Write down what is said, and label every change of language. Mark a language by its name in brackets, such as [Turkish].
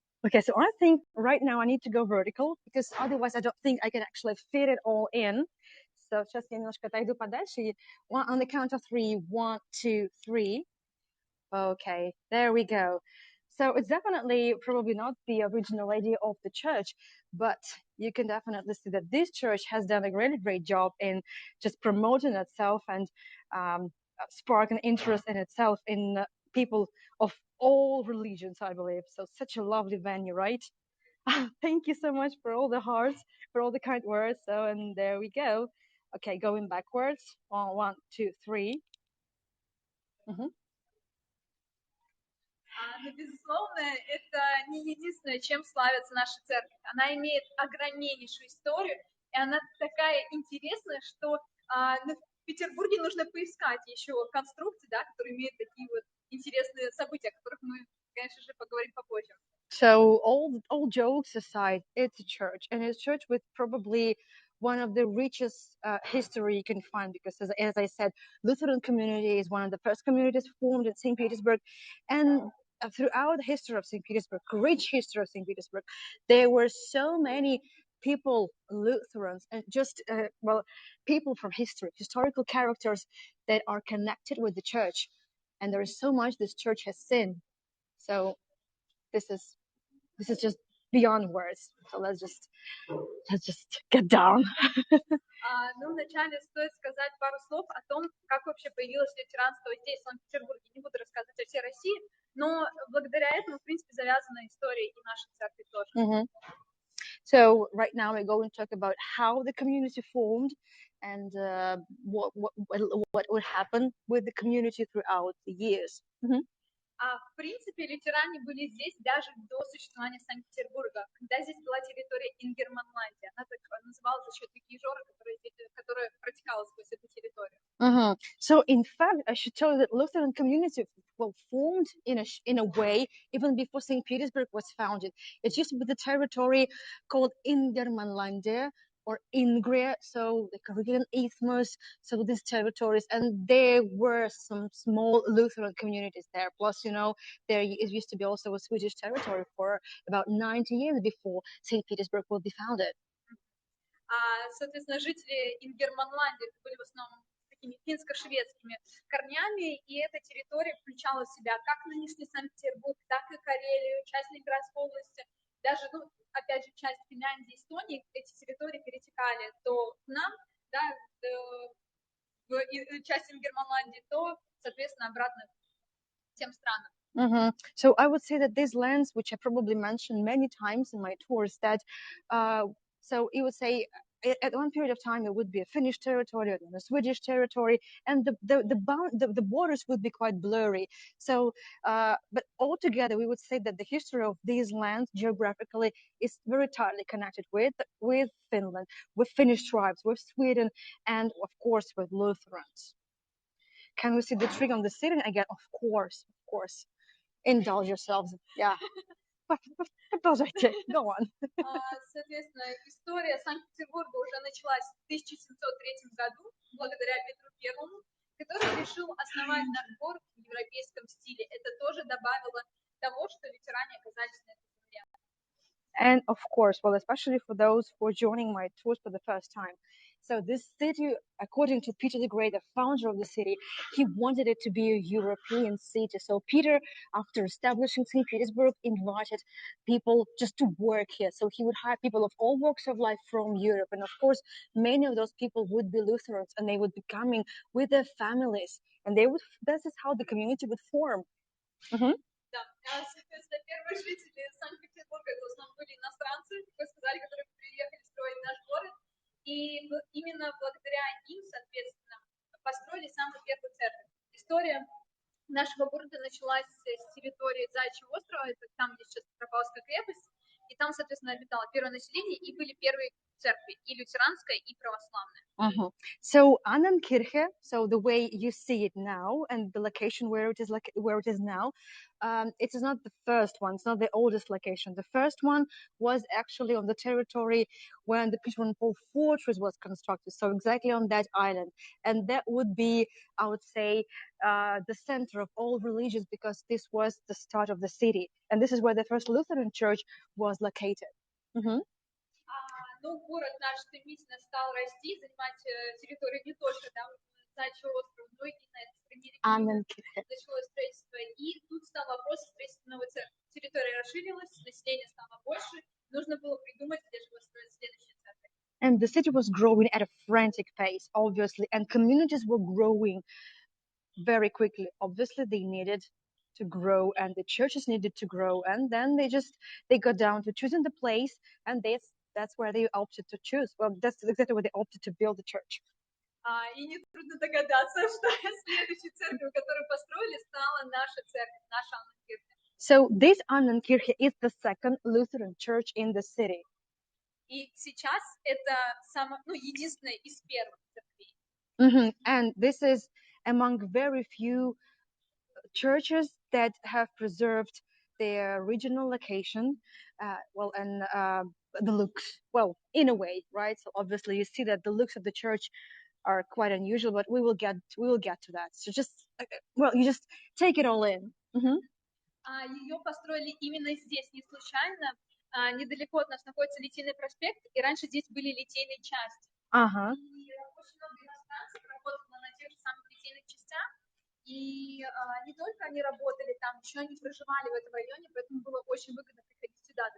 [English] Okay, so I think right now I need to go vertical, because otherwise I don't think I can actually fit it all in. [Russian] So сейчас я немножко отойду подальше. [English] On the count of three, 1, 2, 3. Okay, there we go. So it's definitely probably not the original idea of the church, but you can definitely see that this church has done a really great job in just promoting itself and sparking interest in itself in people of all religions, I believe. So such a lovely venue, right? Thank you so much for all the hearts, for all the kind words. So, and there we go. Okay, going backwards. 1, 2, 3. Mm-hmm. [Russian] Но, безусловно, это не единственное, чем славится наша церковь. Она имеет огромнейшую историю, и она такая интересная, что в Петербурге нужно поискать еще конструкции, да, которые имеют такие вот интересные события, о которых мы, конечно же, поговорим попозже. [English] So all jokes aside, it's a church, and it's a church with probably one of the richest history you can find, because as I said, Lutheran community is one of the first communities formed in Saint Petersburg, and throughout the history of Saint Petersburg, rich history of Saint Petersburg, there were so many people, Lutherans, and just people from history, historical characters that are connected with the church, and there is so much this church has seen. So this is just beyond words. So let's just get down. [Russian] Ну, вначале стоит сказать пару слов о том, как вообще появилось лютеранство здесь, в Санкт-Петербурге. Не буду рассказывать о всей России, но благодаря этому, в принципе, завязана история и нашей церкви тоже. Mm-hmm. [English] So right now we're going to talk about how the community formed and what would happen with the community throughout the years. Mm-hmm. [Russian] В принципе, лютеране были здесь даже до существования Санкт-Петербурга, когда здесь была территория Ингерманландия. Она так называлась за счет реки Жора, которая протекала сквозь эту территорию. Mm-hmm. [English] So in fact, I should tell you that Lutheran community formed in a way even before Saint Petersburg was founded. It used to be the territory called Ingermanlandia or Ingria, so the Caribbean Isthmus, so these territories, and there were some small Lutheran communities there. Plus, there it used to be also a Swedish territory for about 90 years before Saint Petersburg would be founded. [Russian] Соответственно, жители Ингерманландии были в основном такими финско-шведскими корнями, и эта территория включала в себя как нынешний Санкт-Петербург, так и Карелию, часть Ленинградской области, даже, опять же, часть Финляндии, Эстонии. Эти территории перетекали то к нам, да, в часть Ингерманландии, то, соответственно, обратно к тем странам. Mm-hmm. [English] So I would say that these lands, which I probably mentioned many times in my tours, that so it would say at one period of time it would be a Finnish territory and a Swedish territory, and the borders would be quite blurry. So, but altogether, we would say that the history of these lands geographically is very tightly connected with Finland, with Finnish tribes, with Sweden, and of course with Lutherans. Can we see the tree on the ceiling again? Of course. Indulge yourselves. Yeah. [Russian] Продолжайте. [English] Go on. [Russian] Соответственно, история Санкт-Петербурга уже началась в 1703 году, благодаря Петру Первому, который решил основать наш город в европейском стиле. Это тоже добавило того, что лютеране оказались на этой земле. [English] And of course, well, especially for those who are joining my tours for the first time, So this city, according to Peter the Great, the founder of the city, he wanted it to be a European city. So Peter, after establishing Saint Petersburg, invited people just to work here. So he would hire people of all walks of life from Europe. And of course, many of those people would be Lutherans, and they would be coming with their families. And they would, this is how the community would form. [Russian] Да, соответственно, первые жители Санкт-Петербурга, это в основном были иностранцы, как вы сказали, которые приехали строить наш город. И именно благодаря им, соответственно, построили самую первую церковь. История нашего города началась с территории Заячьего острова, это там, где сейчас Петропавловская крепость, и там, соответственно, обитало первое население, и были первые церкви, и лютеранская, и православная. [English] So Annenkirche, so the way you see it now, and the location where it is, like where it is now, it is not the first one. It's not the oldest location. The first one was actually on the territory when the Peter and Paul fortress was constructed. So exactly on that island, and that would be, I would say, the center of all religions, because this was the start of the city, and this is where the first Lutheran church was located. [Russian] Ну, город наш стремительно стал расти, занимать территорию не только там, Заячьего острова, но и на этой стороне реки началось строительство. И тут стал вопрос строительства новой церкви. Территория расширилась, население стало больше, нужно было придумать, где же построить следующую церковь. [English] And the city was growing at a frantic pace, obviously, and communities were growing very quickly. Obviously, they needed to grow, and the churches needed to grow, and then they got down to choosing the place, and that's where they opted to choose. Well, that's exactly where they opted to build the church. [Russian] И нетрудно догадаться, что следующей церковью, которую построили, стала наша церковь, наша Анненкирche. [English] So this Annenkirche is the second Lutheran church in the city. [Russian] И сейчас это единственная из первых церквей. [English] And this is among very few churches that have preserved their original location, and the looks, well, in a way, right? So obviously you see that the looks of the church are quite unusual, but we will get to that. So you just take it all in. [Russian] Ее построили именно здесь, не случайно. Недалеко от нас находится Литейный проспект, и раньше здесь были литейные части. И очень много иностранцев работало на тех же самых литейных частях, и не только они работали там, еще они проживали в этом районе, поэтому было очень выгодно приходить сюда.